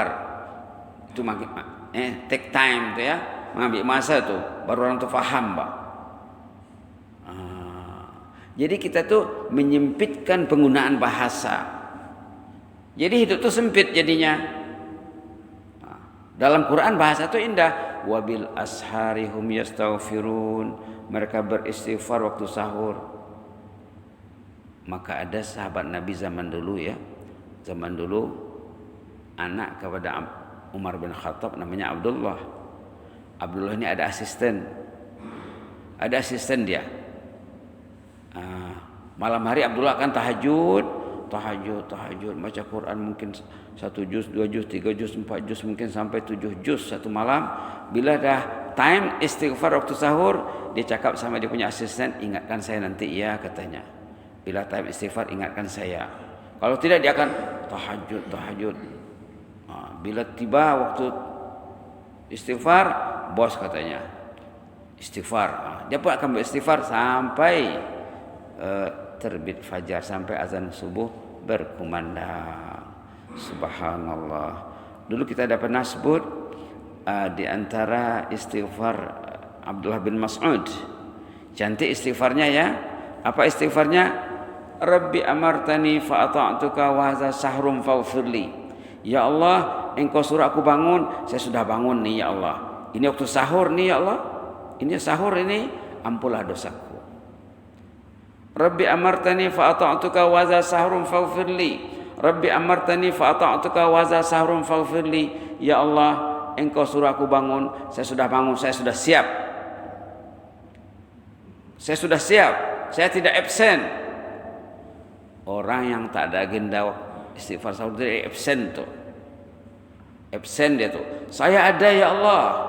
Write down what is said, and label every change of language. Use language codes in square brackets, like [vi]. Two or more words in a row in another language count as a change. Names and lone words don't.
[ms] Itu [en] take time [ms] tu ya, mengambil masa tu, baru orang tu faham, Pak. Jadi kita tu menyempitkan penggunaan bahasa. Jadi hidup tu sempit jadinya. Dalam Quran bahasa tu indah. [ar] وبالأسحار هم يستغفرون. [ms] Mereka beristighfar waktu sahur. Maka ada sahabat Nabi zaman dulu ya. Zaman dulu anak kepada Umar bin Khattab namanya Abdullah. Abdullah ini ada asisten. Ada asisten dia. Malam hari Abdullah akan tahajud baca Quran mungkin 1 juz, 2 juz, 3 juz, 4 juz, mungkin sampai 7 juz satu malam. Bila dah time istighfar waktu sahur, dia cakap sama dia punya asisten, ingatkan saya nanti ya, katanya. Bila time istighfar ingatkan saya. Kalau tidak dia akan tahajud. Bila tiba waktu istighfar, bos katanya istighfar. Dia pun akan beristighfar sampai terbit fajar, sampai azan subuh berkumandang. Subhanallah. Dulu kita dah pernah sebut di antara istighfar Abdullah bin Mas'ud. Cantik istighfarnya ya. Apa istighfarnya? [ar] رب أمرتني فأطعتك وهذا سحر فاغفر لي. يا الله, [ms] engkau suruh aku bangun, saya sudah bangun nih [ar] يا الله. [ms] Ini waktu sahur nih [ar] يا الله. [ms] Ini sahur ini, ampunlah dosaku. [ar] رب أمرتني فأطعتك وهذا سحر فاغفر لي. رب أمرتني فأطعتك وهذا سحر فاغفر لي. يا الله, [ms] engkau suruh aku bangun, saya sudah bangun, saya sudah siap. Saya sudah siap, saya tidak absen. Orang yang tak ada agenda istighfar sahur dia absen tu. Absen dia tu. Saya ada [ar] يا الله.